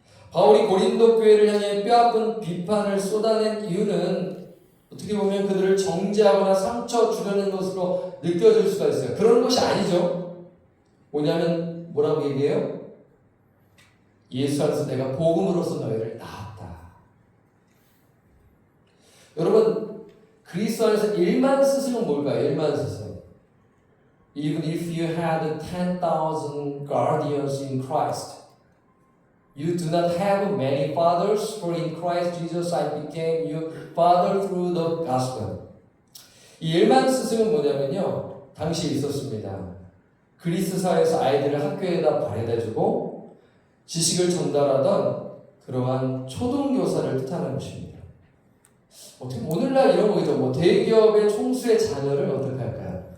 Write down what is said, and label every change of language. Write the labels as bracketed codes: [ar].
[ko] 바울이 고린도 교회를 향해 뼈아픈 비판을 쏟아낸 이유는 어떻게 보면 그들을 정죄하거나 상처 주려는 것으로 느껴질 수가 있어요. 그런 것이 아니죠. 뭐냐면 뭐라고 얘기해요? 예수 안에서 내가 복음으로써 너희를 낳았다. 여러분 그리스도 안에서 1만 스승은 뭘까요? 1만 스승. [en] Even if you had 10,000 guardians in Christ, you do not have many fathers, for in Christ Jesus I became your father through the gospel. [ko] 이 1만 스승은 뭐냐면요, 당시에 있었습니다. 그리스 사회에서 아이들을 학교에다 발에다주고 지식을 전달하던 그러한 초등교사를 뜻하는 것입니다. 어떻게 오늘날 이런 거죠. 뭐 대기업의 총수의 자녀를 어떻게 할까요?